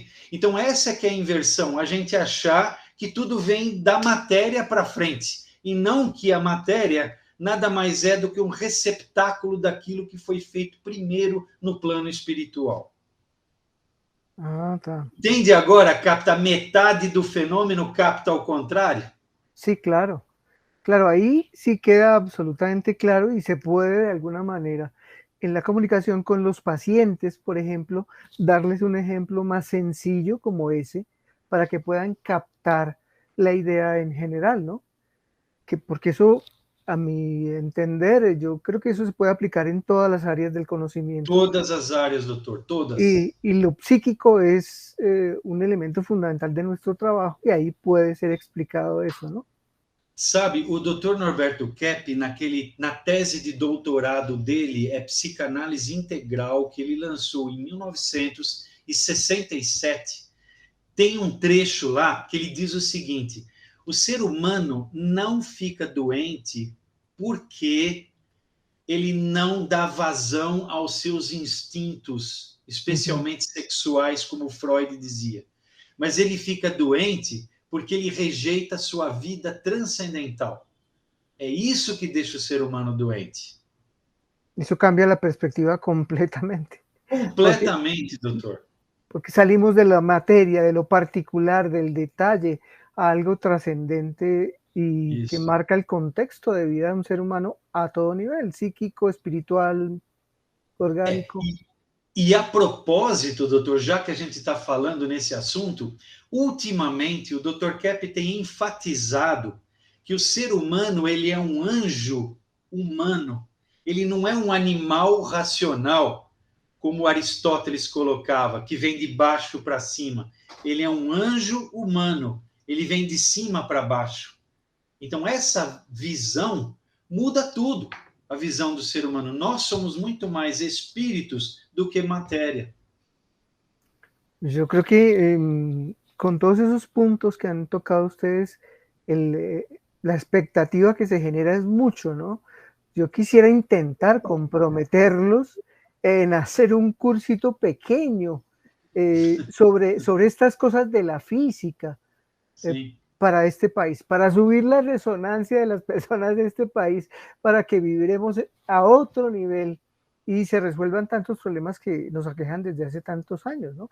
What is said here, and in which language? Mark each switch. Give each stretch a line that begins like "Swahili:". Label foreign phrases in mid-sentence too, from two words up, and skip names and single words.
Portuguese: Então, essa que é a inversão, a gente achar que tudo vem da matéria para frente, e não que a matéria nada mais é do que um receptáculo daquilo que foi feito primeiro no plano espiritual. Ah, tá. Entende agora? Capta metade do fenômeno, capta ao contrário?
Spanish: Sí, claro. Claro, ahí sí queda absolutamente claro y se puede de alguna manera en la comunicación con los pacientes, por ejemplo, darles un ejemplo más sencillo como ese para que puedan captar la idea en general, ¿no? Porque eso, a mi entender, yo creo que eso se puede aplicar en todas las áreas del conocimiento.
Portuguese: Todas as áreas, doutor, todas.
Spanish: Y lo psíquico es un elemento fundamental de nuestro trabajo y ahí puede ser explicado eso, ¿no?
Portuguese: Sabe, o Dr. Norberto Kepp, na tese de doutorado dele, é Psicanálise Integral, que ele lançou em 1967, tem um trecho lá que ele diz o seguinte: o ser humano não fica doente porque ele não dá vazão aos seus instintos, especialmente sexuais, como Freud dizia. Mas ele fica doente porque ele rejeita a sua vida transcendental. É isso que deixa o ser humano doente.
Spanish: Isso cambia a perspectiva completamente.
Portuguese: Completamente, doutor.
Spanish: Porque salimos de la materia, de lo particular, del detalle, a algo trascendente y que marca el contexto de vida de un ser humano a todo nivel, psíquico, espiritual, orgánico.
Portuguese: E a propósito, doutor, já que a gente está falando nesse assunto, ultimamente o Dr. Kepp tem enfatizado que o ser humano ele é um anjo humano. Ele não é um animal racional, como Aristóteles colocava, que vem de baixo para cima. Ele é um anjo humano ele vem de cima para baixo. Então, essa visão muda tudo, a visão do ser humano. Nós somos muito mais espíritos do que matéria.
Spanish: Yo creo que con todos esos puntos que han tocado ustedes, la expectativa que se genera es mucho, ¿no? Yo quisiera intentar comprometerlos en hacer un cursito pequeño sobre estas cosas de la física para este país, para subir la resonancia de las personas de este país, para que viviremos a otro nivel y se resuelvan tantos problemas que nos aquejan desde hace tantos años, ¿no?